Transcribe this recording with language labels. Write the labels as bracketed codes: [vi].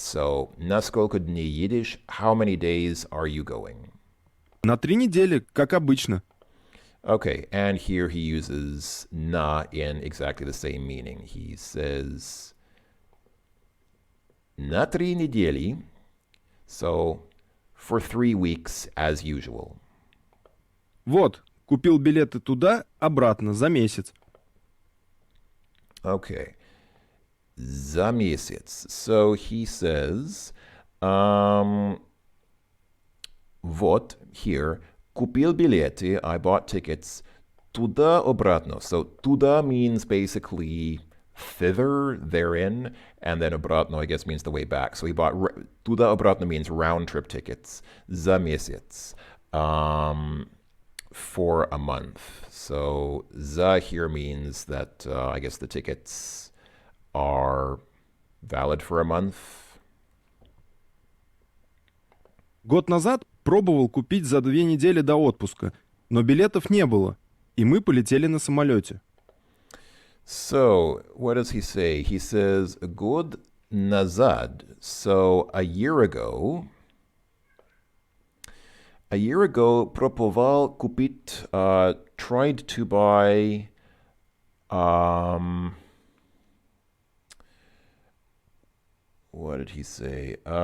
[ru] So, на сколько дней едешь? [en] How many days are you going? [ru] На 3 недели, как обычно. [en] Okay, and here he uses na in exactly the same meaning. He says [ru] на 3 недели, [en] so for 3 weeks as usual. [ru] Вот, купил билеты туда, обратно, за месяц. Okay. За месяц. [en] So he says, [ru] вот, [en] here, [ru] купил билеты, [en] I bought tickets, [ru] туда обратно. [en] So [ru] туда [en] means basically thither, therein, and then [ru] обратно, [en] I guess, means the way back. So he bought, [ru] туда обратно [en] means round trip tickets, [ru] за месяц, [en] for a month. So za here means that, I guess, the tickets are valid for a month. [ru] Год назад пробовал купить за 2 недели до отпуска, но билетов не было, и мы полетели на самолете. [en] So, what does he say? He says, [ru] год назад. [en] So, a year ago, [ru] пробовал купить, [en] tried to buy, what did he say?